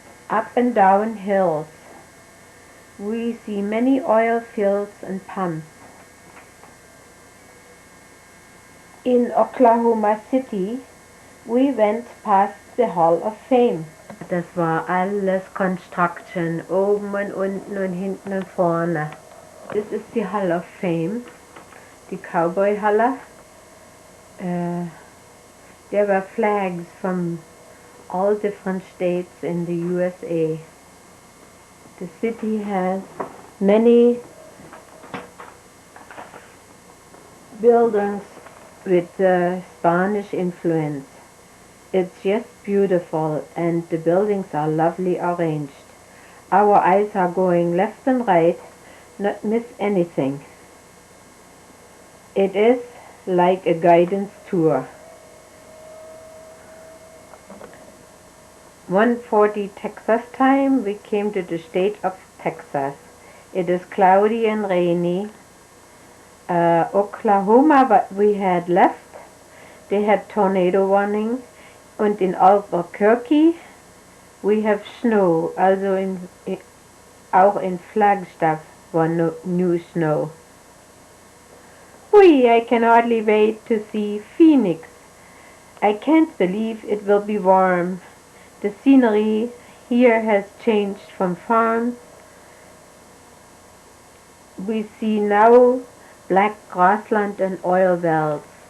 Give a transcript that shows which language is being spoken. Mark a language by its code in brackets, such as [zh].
[en] Up and down hills. We see many oil fields and pumps. In Oklahoma City, we went past the Hall of Fame. [de] Das war alles Construction, oben und unten und hinten und vorne. Das ist die Hall of Fame, die Cowboy-Halle. [en] There were flags from all different states in the USA. The city has many buildings with Spanish influence. It's just beautiful and the buildings are lovely arranged. Our eyes are going left and right, not miss anything. It is like a guidance tour. 1:40 Texas time, we came to the state of Texas. It is cloudy and rainy. Oklahoma, but we had left. They had tornado warning. Und in Albuquerque, we have snow. [de] Also auch in Flagstaff war [en] new snow. I can hardly wait to see Phoenix. I can't believe it will be warm. The scenery here has changed from farms. We see now black grassland and oil wells.